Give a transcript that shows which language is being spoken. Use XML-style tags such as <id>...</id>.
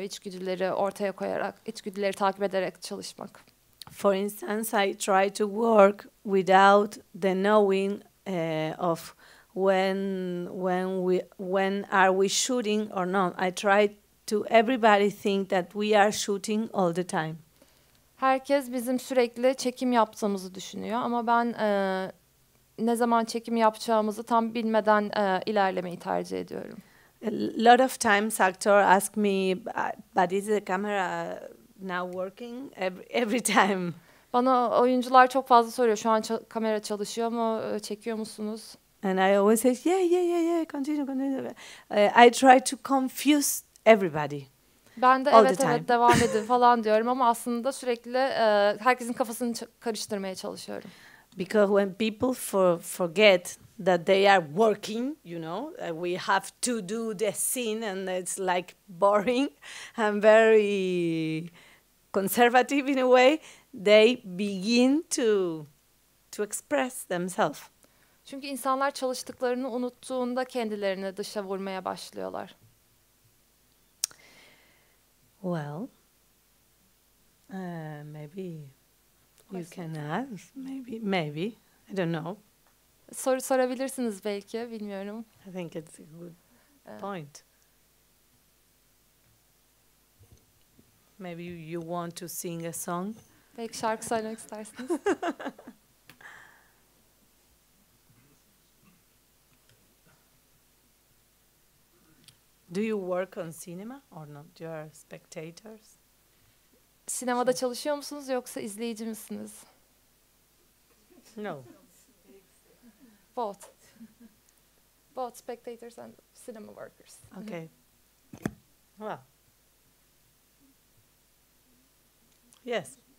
<tr>İçgüdüleri ortaya koyarak, içgüdüleri takip ederek çalışmak.</tr> <en>For instance, I try to work without the knowing of when are we shooting or not. I try to everybody think that we are shooting all the time.</en> <tr>Herkes bizim sürekli çekim yaptığımızı düşünüyor ama ben ne zaman çekim yapacağımızı tam bilmeden ilerlemeyi tercih ediyorum.</tr> <en>A lot of times actors ask me, but is the camera now working? Every time.</en> <tr>Bana oyuncular çok fazla soruyor. Şu an kamera çalışıyor mu? Çekiyor musunuz?</tr> <en>And I always say, yeah, continue. I try to confuse everybody.</en> <tr>Ben de evet devam edin falan diyorum ama aslında sürekli herkesin kafasını karıştırmaya çalışıyorum.</tr> <en>Because when people forget that they are working, you know, we have to do the scene and it's like boring and very conservative in a way, they begin to express themselves.</en> <tr>Çünkü insanlar çalıştıklarını unuttuğunda kendilerini dışa vurmaya başlıyorlar.</tr> <en>Well, maybe you can ask. Maybe. I don't know.</en> <tr>Soru sorabilirsiniz belki, bilmiyorum.</tr> <en>I think it's a good point. Maybe you want to sing a song.</en> <tr>Belki şarkı söylemek istersiniz.</tr> <en>Do you work on cinema or not? You are spectators?</en> <tr>Sinemada çalışıyor musunuz yoksa izleyici misiniz?</tr> <en>No. Both. Both spectators and cinema workers. Okay. Well, yes.</en>